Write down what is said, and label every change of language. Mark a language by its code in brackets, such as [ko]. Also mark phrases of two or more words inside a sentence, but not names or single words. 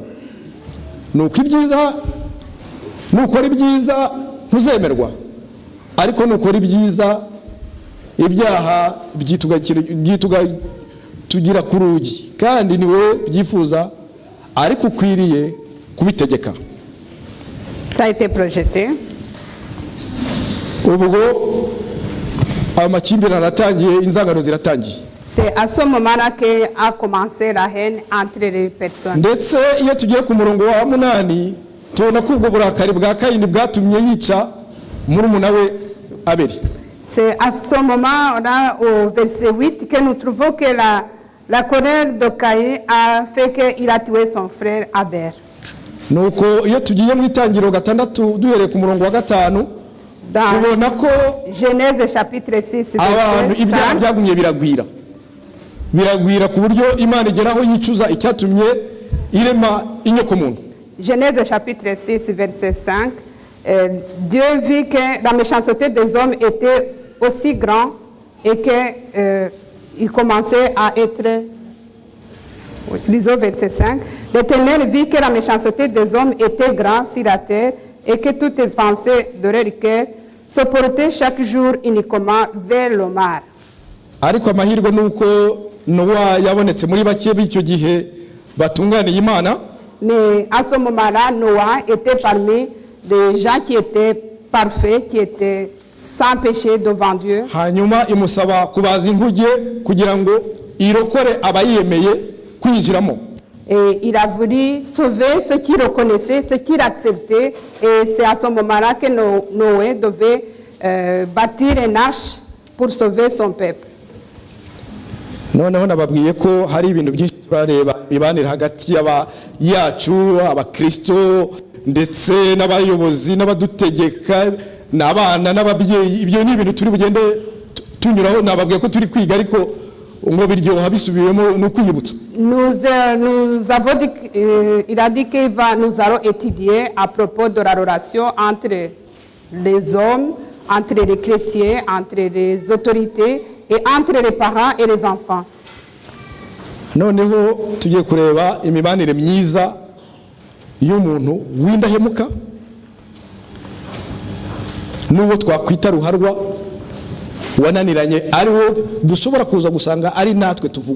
[rw] Nuko ibyiza nukora ibyiza ntuzemerwa, ariko nukora ibyiza ibyaha tugira ku rugi, kandi niwe byifuza ariko ukwiriye kubitegeka. [fr] Ça a été projeté. [rw] Ubwo amakimbirane aratangiye, inzangano ziratangiye. [fr] C'est à ce moment-là qu'a commencé la haine entre les personnes. [rw] Ndetse iyo tugiye ku murongo wa 8 tubona ko ubwo burakari bwa Kayini bwatumye yica murumuna we Abeli. [fr] C'est à ce moment-là, au verset 8, que nous trouvons que la colère de Caïn a fait qu'il a tué son frère Abel. [rw] Nuko iyo tugiye mu itangiriro 6 duhereye ku murongo wa 5 tubona ko [fr] Genèse chapitre 6 [rw] abantu ibyaha byagumye biragwira ku buryo Imana igeraho yicuza icyatumye irema inyoko muntu. [fr] Genèse chapitre 6 verset 5, Dieu vit que la méchanceté des hommes était aussi grande et que il commençait à être. Lisons verset 5. L'Éternel vit que la méchanceté des hommes était grande sur la terre et que toutes les pensées de leur cœur se portaient chaque jour uniquement vers le mal. [rw] Ariko amahirwe nuko Noa yabonetse muri bake b'icyo gihe batunganiye Imana. [fr] Mais à ce moment-là, Noah était parmi les gens qui étaient parfaits, qui étaient sans péché devant Dieu. [rw] Hanyuma imusaba kubaza inkuge kugira ngo irokore abayemeye kwinjiramo. [fr] Et il a voulu sauver ceux qui reconnaissaient, ceux qui l'acceptaient. Et c'est à ce moment-là que Noé devait bâtir une arche pour sauver son peuple. [rw] noneho nababwiye ko hari ibintu byinshi turareba imibanire hagati yacu abakristo ndetse n'abayobozi n'abadutegeka n'abana n'ababyeyi. Ibyo ni ibintu turi bugende tunyuraho. Nababwiye ko turi kwiga ariko ngo biryoha bisubiyemo no kwiyibutsa. [fr] Nous avons dit, il a dit que nous allons étudier à propos de la relation entre les hommes, entre les chrétiens, entre les autorités et entre les parents et les enfants. [rw] Noneho tugiye kureba imibanire myiza y'umuntu w'indahemuka n'uwo twakwita ruharwa wananiranye, ariho dushobora kuza gusanga ari natwe tuvugwa.